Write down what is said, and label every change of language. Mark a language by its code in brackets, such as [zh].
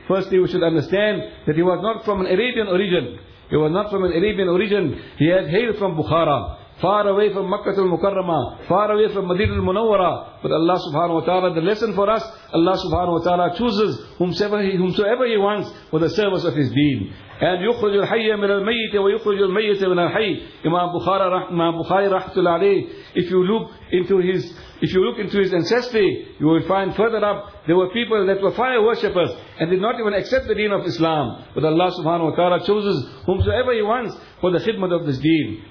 [en] Firstly, we should understand that he was not from an Arabian origin. He was not from an Arabian origin. He had hailed from Bukhara, far away from Makkah al-Mukarramah, far away from Madinah al-Munawwara. But Allah subhanahu wa ta'ala, the lesson for us, Allah subhanahu wa ta'ala chooses whomsoever he wants for the service of his deen. [ar] And يخرج الحي من الميت ويخرج الميت من الحي. [en] Imam Bukhari rahmatullahi alayhi, if you look into his ancestry, you will find further up there were people that were fire worshippers and did not even accept the deen of Islam. But Allah subhanahu wa ta'ala chooses whomsoever he wants for the khidmat of this deen.